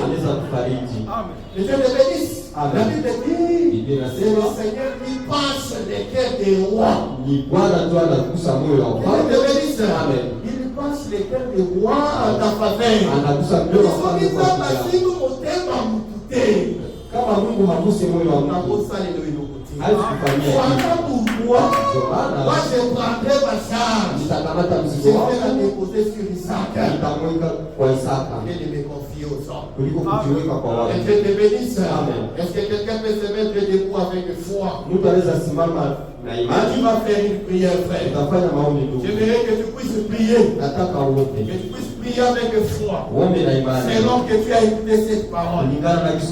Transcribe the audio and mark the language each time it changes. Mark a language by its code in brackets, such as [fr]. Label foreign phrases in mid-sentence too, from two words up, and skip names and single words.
[fr] Amen. Que Dieu te bénisse. La Bible dit, c'est le Seigneur qui passe les cœurs des rois. Il te bénisse. Il passe les cœurs des rois à ta faveur. Il faut qu'il [sw] kama Mungu haguse moyo wa mtu, [fr] voilà pourquoi moi je prendrai ma charge, [sw] nitakamata mzigo wako, [fr] je vais la déposer sur Isaac, [sw] nitamweka kwa Isaka, [fr] et de me confier aux hommes, [sw] kuliko kujiweka kwa watu. [fr] Et Dieu te bénisse. Amen. Est-ce que quelqu'un peut se mettre debout avec foi? [sw] Mtu anaweza simama na imani. [fr] Tu vas faire une prière, frère. [sw] Utafanya maombi ndugu. [fr] J'aimerais que tu puisses prier. [sw] Nataka uombe. [fr] Que tu puisses prier avec foi. [sw] Uombe na imani. [fr] C'est long que tu as écouté cette parole.